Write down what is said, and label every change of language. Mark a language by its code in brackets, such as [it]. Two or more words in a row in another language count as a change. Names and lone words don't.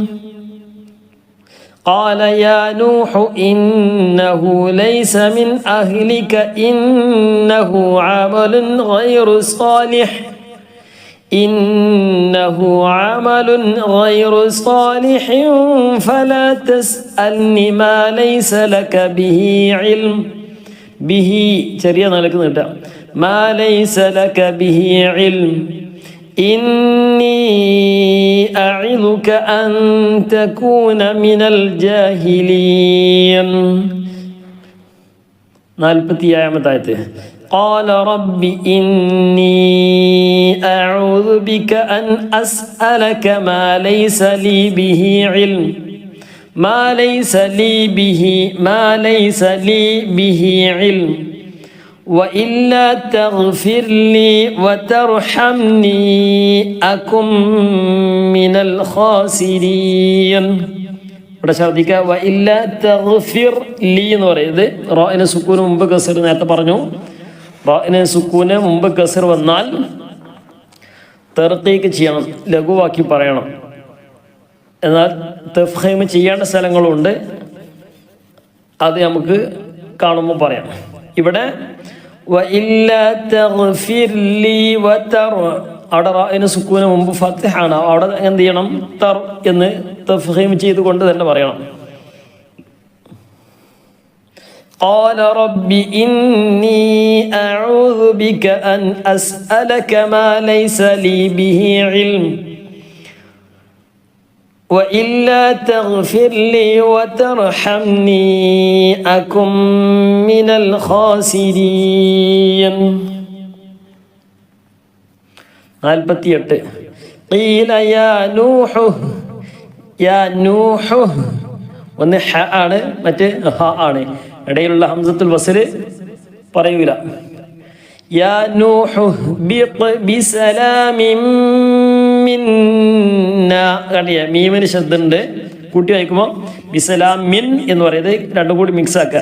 [ar] قال يا نوح إنه ليس من أهلك إنه عمل غير صالح فلا تسألني ما ليس لك به علم [ml] ചെറിയ നിലക്ക് നീട്ടാം. [ar] ما ليس لك به علم إني أعظك أن تكون من الجاهلين. 47 ആയത്ത് قال رب إني أعوذ بك أن أسألك ما ليس لي به علم علم وإلا تغفر لي وترحمني أكن من الخاسرين. [ml] ഇവിടെ ശ്രദ്ധിക്കുക. [ar] وإلا تغفر لي [ml] എന്ന് പറയുന്നത് റാഇന് സുക്കൂന് മുമ്പ് കസർ നേരത്തെ പറഞ്ഞു. റാഇന് സുക്കൂന് മുമ്പ് കസർ വന്നാൽ തർക്കീക്ക് ചെയ്യണം, ലഘുവാക്കി പറയണം. എന്നാൽ തഫ്ഖീം ചെയ്യേണ്ട സ്ഥലങ്ങളുണ്ട്, അത് നമുക്ക് കാണുമ്പോൾ പറയാം. ഇവിടെ അവിടെ റാഇന് സുക്കൂന് മുമ്പ് ഫത്ഹാണ്. അവിടെ എന്ത് ചെയ്യണം? തർ എന്ന് തഫ്ഖീം ചെയ്തുകൊണ്ട് തന്നെ പറയണം. [ar] قال رب إني أعوذ بك أن أسألك ما ليس لي به علم وإلا تغفر لي وترحمني أكن من الخاسرين. [ml] 48 [ar] قيل يا نوح [ml] ഒന്ന് ഹ ആണ്, മറ്റേ ഹ ആണ്. ഇടയിലുള്ള ഹംസത്തുൽ വസ്ല് പറയൂല. [ar] يا نوح بسلام منا. [ml] കണ്ടില്ലേ, മീമിന് ശബ്ദമുണ്ട്. കൂട്ടി വായിക്കുമ്പോൾ ബിസലാമിൻ എന്ന് പറയുന്നത് രണ്ടും കൂടി മിക്സ് ആക്കുക.